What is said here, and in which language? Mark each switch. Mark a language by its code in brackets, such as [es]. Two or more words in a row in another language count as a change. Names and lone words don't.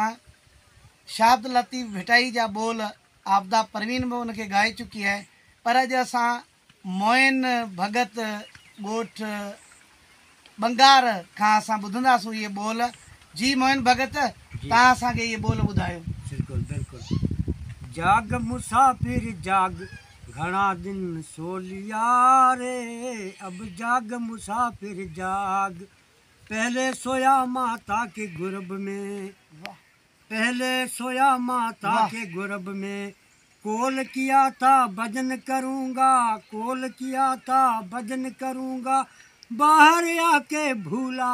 [sd] शाब्द लतीफ़ भिटाई जा ॿोल आपदा परवीन बि उनखे ॻाए चुकी आहे, पर अॼु असां मोइन भगत ॻोठ बंगार खां असां ॿुधंदासीं इहे ॿोल। जी मोइन भगत, तव्हां असांखे इहे ॿोल ॿुधायो। बिल्कुलु बिल्कुलु। [hi] जाग मुसाफ़िर जाग, घणा दिन सोलिया रे, अब जाग मुसाफिर जाग। पहले सोया माता के गुरब में, पहले सोया माता के गुरब में, कोल किया था भजन करूँगा, कोल किया था भजन करूँगा, बाहर आके भूला।